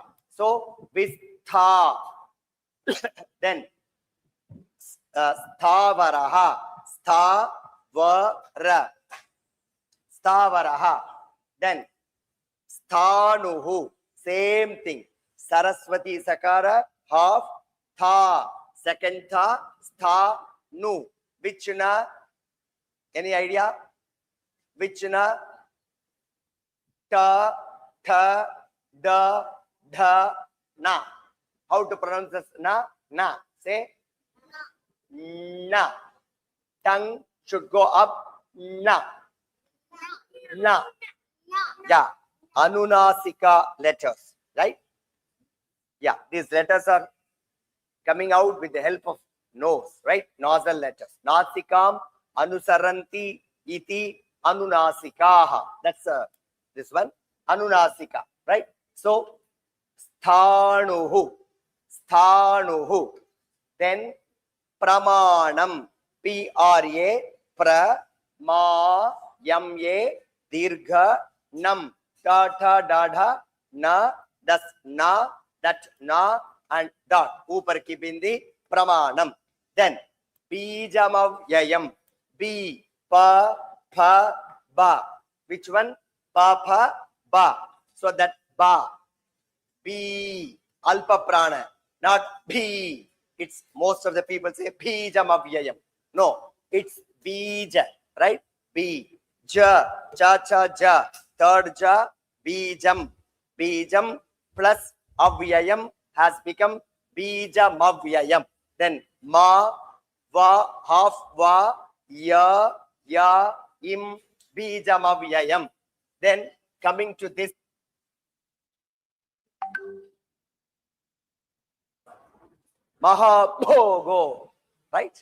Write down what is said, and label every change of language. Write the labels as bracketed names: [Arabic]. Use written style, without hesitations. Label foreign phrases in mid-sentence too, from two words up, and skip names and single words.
[English] So, with Tha. Then, Sthavaraha. [Sanskrit] Sthavara. Sthavaraha. [English] Then, Sthanuhu. Same thing. Saraswati Sakara. Half. Tha. Second Tha. Sthanu. Which na? Any idea? Which na? Ta, tha, da, dha, na. How to pronounce this na? Na. Say na. Tongue should go up. Na. Na. Yeah. Anunasika letters. Right? Yeah. These letters are coming out with the help of nose. Right? Nasal letters. [Sanskrit] Nasikam anusaranti iti anunasikaha. [English] That's this one. Anunasika. Right? So, [Sanskrit] Sthanuhu. Sthanuhu. [English] Then, Pramanam. P-R-A. Pra. Ma. Yam-A. Dirgha. Nam. Ta-ta. Da-dha. Na. Das. Na. That. Na. And dot. [Hindi] Upar ki bindi. [English] Pramanam. Then, Bijamavyayam. B. Pa. Pa. Ba. Which one? Pa. Pa. Ba. So that ba. B. Alpa prana. Not B. It's most of the people say Bijamavyayam. No. It's Bija. Right? B. Ja. Cha. Cha. Ja. Third ja. Bijam. Bijam plus Avyayam has become Bijamavyayam. Then Ma. Va. Half Va. Ya. Ya. Im. Bijamavyayam. Then coming to this Mahabhogo, right?